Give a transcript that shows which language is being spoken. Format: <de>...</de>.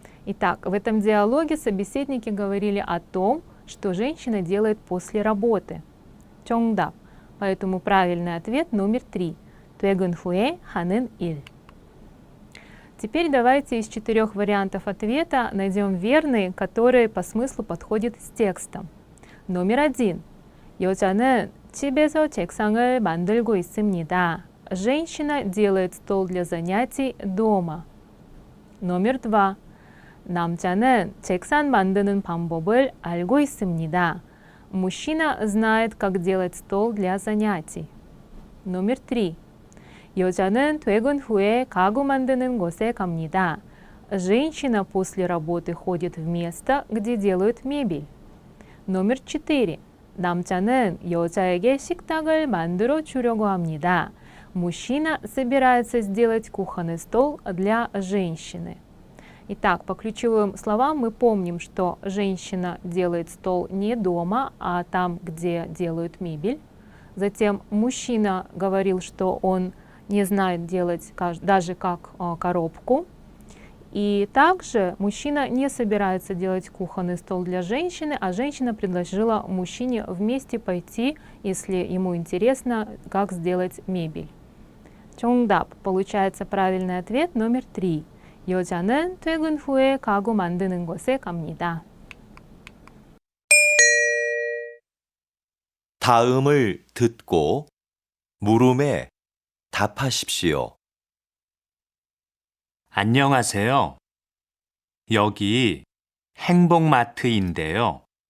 <ru>Итак, в этом диалоге собеседники говорили о том, что женщина делает после работы.</ru> <ko>정답.</ko> <ru>Поэтому правильный ответ номер 3.</ru> <ko>퇴근 후에 하는 일.</ko> <ru>Теперь давайте из 4 вариантов ответа найдем верный, который по смыслу подходит с текстом. Номер 1.</ru> <ko>여자는 집에서 책상을 만들고 있습니다.</ko> <ru>Женщина делает стол для занятий дома. номер 2.</ru> <ko>남자는 책상 만드는 방법을 알고 있습니다.</ko> <ru>Мужчина знает, как делать стол для занятий. номер 3.</ru> <ko>여자는 퇴근 후에 가구 만드는 곳에 갑니다.</ko> <ru>Женщина после работы ходит в место, где делают мебель. номер 4.</ru> <ko>남자는 여자에게 식탁을 만들어 주려고 합니다.</ko> <ru>Мужчина собирается сделать кухонный стол для женщины. Итак, по ключевым словам мы помним, что женщина делает стол не дома, а там, где делают мебель. Затем мужчина говорил, что он не знает делать даже как коробку. И также мужчина не собирается делать кухонный стол для женщины, а женщина предложила мужчине вместе пойти, если ему интересно, как сделать мебель.</ru> <ko>정답.</ko> <ru>Получается правильный ответ номер 3.</ru> <ko>여자는 퇴근 후에 가구 만드는 곳에 갑니다. 다음을 듣고 물음에 답하십시오. 안녕하세요. 여기 행복마트인데요.</ko>